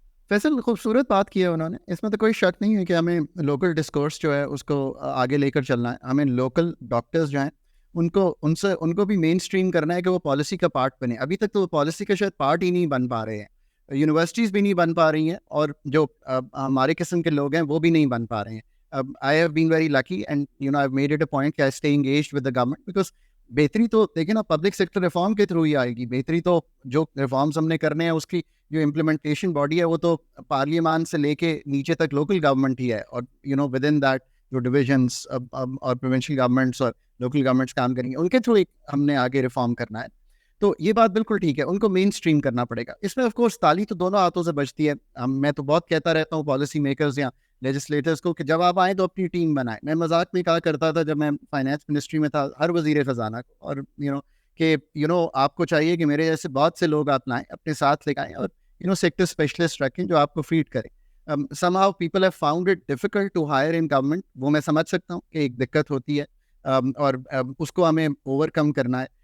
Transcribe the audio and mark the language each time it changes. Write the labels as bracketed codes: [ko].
[ur] فیصل خوبصورت بات کی ہے انہوں نے, اس میں تو کوئی شک نہیں ہے کہ ہمیں لوکل ڈسکورس جو ہے اس کو آگے لے کر چلنا ہے. ہمیں لوکل ڈاکٹرز جو ہیں ان کو بھی مین اسٹریم کرنا ہے کہ وہ پالیسی کا پارٹ بنے. ابھی تک تو وہ پالیسی کا شاید پارٹ ہی نہیں بن پا رہے ہیں, یونیورسٹیز بھی نہیں بن پا رہی ہیں, اور جو ہمارے قسم کے لوگ ہیں وہ بھی نہیں بن پا رہے ہیں. [en] I have been very lucky and I've made it a point کہ I stay engaged with the government, because [ur] بہتری تو دیکھیں نا پبلک سیکٹر ریفارم کے تھرو ہی آئے گی. بہتری تو جو ریفارمز ہم نے کرنے ہیں اس کی جو امپلیمنٹیشن باڈی ہے وہ تو پارلیمان سے لے کے نیچے تک لوکل گورنمنٹ ہی ہے, اور [en] with in that [ur] جو ڈویژنس اور پروونشل گورنمنٹس اور لوکل گورنمنٹس کام کریں گے, ان کے تھرو ہم نے آگے ریفارم کرنا ہے. تو یہ بات بالکل ٹھیک ہے, ان کو مین اسٹریم کرنا پڑے گا. اس میں آف کورس تالی تو دونوں ہاتھوں سے بجتی ہے. میں تو بہت کہتا رہتا ہوں پالیسی میکرز یا لیجسلیٹرز کو کہ جب آپ آئیں تو اپنی ٹیم بنائیں. میں مذاق میں کہا کرتا تھا جب میں فائنانس منسٹری میں تھا ہر وزیر خزانہ کو, اور کہ آپ کو چاہیے کہ میرے جیسے بہت سے لوگ آپ لائیں, اپنے ساتھ لے آئیں, اور سیکٹر اسپیشلسٹ رکھیں جو آپ کو فیڈ کریں. [en] somehow people have found it difficult to hire in government. [ur] وہ میں سمجھ سکتا ہوں کہ ایک دقت ہوتی ہے, اور اس کو ہمیں اوور کم کرنا ہے.